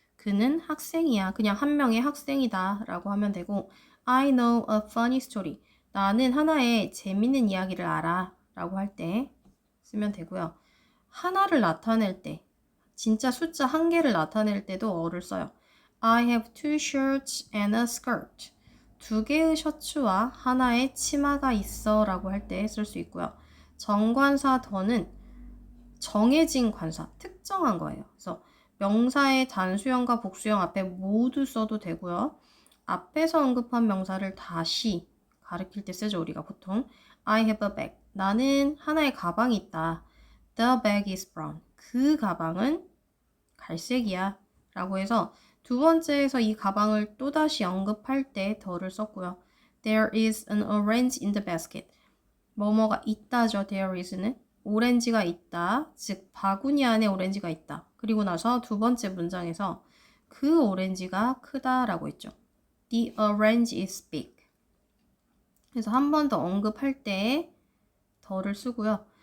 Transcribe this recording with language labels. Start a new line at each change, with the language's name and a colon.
Korean: 그는 학생이야. 그냥 한 명의 학생이다 라고 하면 되고
English: I know a funny story.
Korean: 나는 하나의 재밌는 이야기를 알아 라고 할 때 쓰면 되고요. 하나를 나타낼 때 진짜 숫자 1개를 나타낼 때도 어를 써요.
English: I have 2 shirts and a skirt.
Korean: 2개의 셔츠와 하나의 치마가 있어 라고 할 때 쓸 수 있고요. 정관사 더는 정해진 관사, 특정한 거예요. 그래서 명사의 단수형과 복수형 앞에 모두 써도 되고요. 앞에서 언급한 명사를 다시 가리킬 때 쓰죠. 우리가 보통
English: I have a bag.
Korean: 나는 하나의 가방이 있다.
English: The bag is brown.
Korean: 그 가방은 갈색이야 라고 해서 두 번째에서 이 가방을 또다시 언급할 때 더를 썼고요.
English: There is an orange in the basket.
Korean: 뭐뭐가 있다죠. There is는 오렌지가 있다. 즉 바구니 안에 오렌지가 있다. 그리고 나서 두 번째 문장에서 그 오렌지가 크다라고 했죠.
English: The orange is big.
Korean: 그래서 한 번 더 언급할 때 더를 쓰고요.